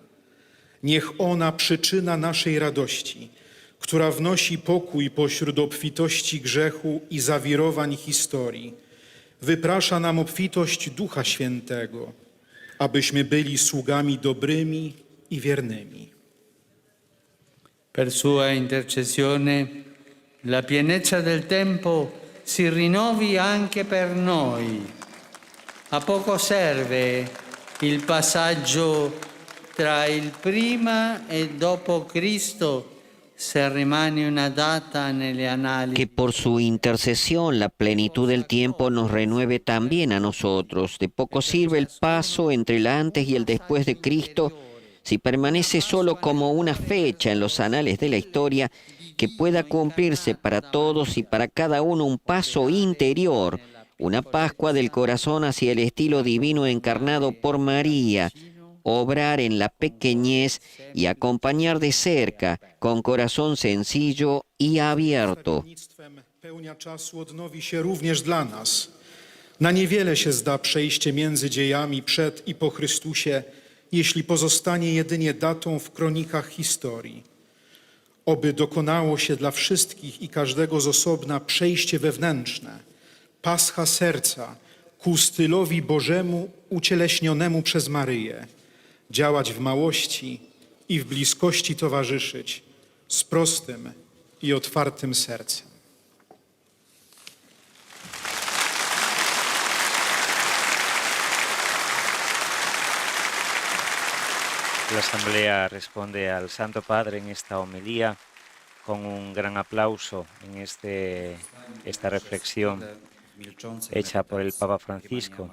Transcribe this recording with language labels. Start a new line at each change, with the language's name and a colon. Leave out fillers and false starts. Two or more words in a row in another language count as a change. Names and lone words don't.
Polish: Niech ona przyczyna naszej radości, która wnosi pokój pośród obfitości grzechu i zawirowań historii, wyprasza nam obfitość Ducha Świętego, abyśmy byli sługami dobrymi i wiernymi.
Italian: Per sua intercessione la pienezza del tempo si rinnovi anche per noi. A poco serve il passaggio tra il prima e dopo Cristo se rimane una data nelle annali.
Spanish: Que por su intercesión la plenitud del tiempo nos renueve también a nosotros. De poco sirve el paso entre el antes y el después de Cristo si permanece solo como una fecha en los anales de la historia, que pueda cumplirse para todos y para cada uno un paso interior, una Pascua del corazón hacia el estilo divino encarnado por María, obrar en la pequeñez y acompañar de cerca, con corazón sencillo y abierto.
Polish: Pełnia czasu odnowi się również dla nas. Na niewiele się zda przejście między dziejami przed i po Chrystusie, jeśli pozostanie jedynie datą w kronikach historii. Oby dokonało się dla wszystkich i każdego z osobna przejście wewnętrzne, pascha serca ku stylowi Bożemu ucieleśnionemu przez Maryję, działać w małości i w bliskości towarzyszyć z prostym i otwartym sercem.
Spanish: La Asamblea responde al Santo Padre en esta homilía con un gran aplauso en esta reflexión hecha por el Papa Francisco.